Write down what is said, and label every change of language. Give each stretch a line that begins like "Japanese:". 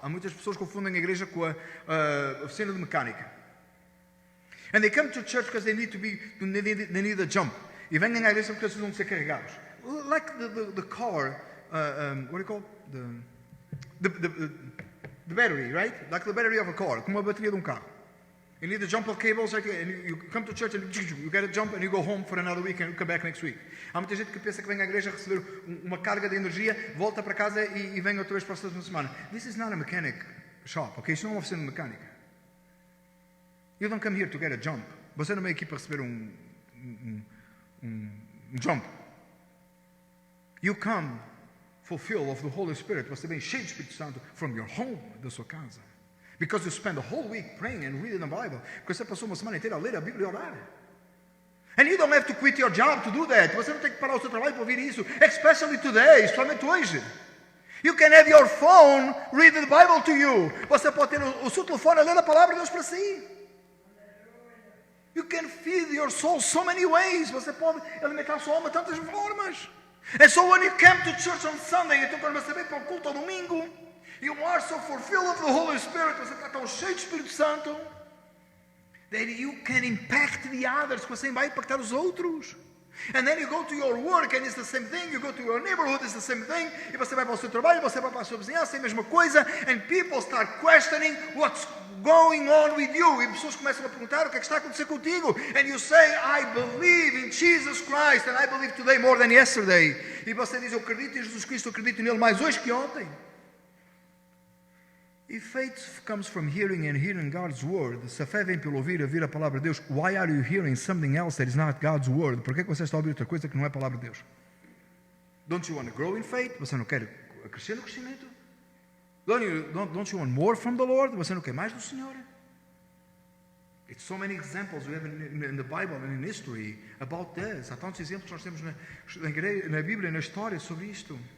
Portuguese: Há muitas pessoas que confundem a igreja com a oficina de mecânica.
English: And they come to church because they need a jump.
Portuguese: E vêm à igreja porque eles precisam de ser carregados.
English: Like the car, what do you call the battery, right? Like the battery of a car,
Portuguese: como a bateria de carro.
English: You need a jump of cables, right? And you come to church and you get a jump and you go home for another week and you come back next week.
Portuguese: Há muita gente que pensa que vem à igreja receber uma carga de energia, volta para casa e vem outra vez para a próxima semana.
English: This is not a mechanic shop, ok?
Portuguese: Isto não é uma oficina mecânica.
English: You don't come here to get a jump.
Portuguese: Você não vem aqui para receber um jump.
English: You come fulfill of the Holy Spirit.
Portuguese: Você vem cheio do Espírito Santo
English: from your home,
Portuguese: da sua casa.
English: Because you spend the whole week praying and reading the Bible.
Portuguese: Porque você passou uma semana inteira a ler a Bíblia e orar.
English: And you don't have to quit your job to do that.
Portuguese: Você não tem que parar o seu trabalho para ouvir isso.
English: Especially today,
Portuguese: especialmente hoje.
English: You can have your phone read the Bible to you.
Portuguese: Você pode ter o seu telefone a ler a palavra de Deus para si.
English: You can feed your soul so many ways.
Portuguese: Você pode alimentar a sua alma de tantas formas.
English: And so when you come to church on Sunday,
Portuguese: então quando você vem para o culto ao domingo,
English: you are so fulfilled of the Holy Spirit,
Portuguese: você está tão cheio do Espírito Santo,
English: that you can impact the others,
Portuguese: que você vai impactar os outros.
English: And then you go to your work and it's the same thing, you go to your neighborhood, it's the same thing,
Portuguese: e você vai para o seu trabalho, você vai para a sua vizinhança, é a mesma coisa,
English: and people start questioning what's going on with you.
Portuguese: E pessoas começam a perguntar o que é que está a acontecer contigo.
English: And you say, I believe in Jesus Christ, and I believe today more than yesterday.
Portuguese: E você diz, eu acredito em Jesus Cristo, eu acredito nele mais hoje que ontem.
English: If faith comes from hearing and hearing God's word,
Portuguese: se a fé vem pelo ouvir a palavra de Deus,
English: why are you hearing something else that is not God's word?
Portuguese: Por que você está a ouvir outra coisa que não é a palavra de Deus?
English: Don't you want to grow in faith?
Portuguese: Você não quer crescer no crescimento?
English: Don't you want more from the Lord?
Portuguese: Você não quer mais do Senhor?
English: It's so many examples we have in the Bible and in history about this.
Portuguese: Há tantos exemplos que nós temos na Bíblia, na história sobre isto.